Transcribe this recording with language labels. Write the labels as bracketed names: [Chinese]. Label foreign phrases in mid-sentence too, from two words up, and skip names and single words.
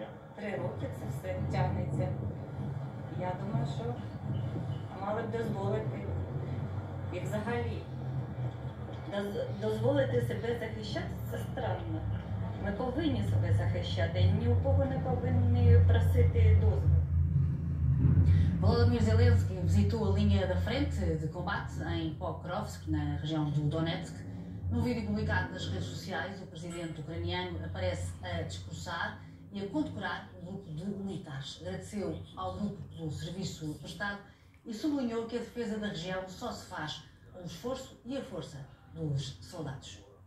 [Ukrainian] 3 роки це все тягнеться. Я думаю, що мали б дозволити. І взагалі, дозволити себе захищати – це странно. Ми повинні себе захищати, ні у кого не повинні просити дозволу. [Portuguese] Volodymyr Zelensky visitou a linha da frente de combate em Pokrovsk, na região do Donetsk. Num vídeo publicado nas redes sociais, o presidente ucraniano aparece a discursar e a condecorar um grupo de militares. Agradeceu ao grupo pelo serviço prestado e sublinhou que a defesa da região só se faz com o esforço e a força dos soldados.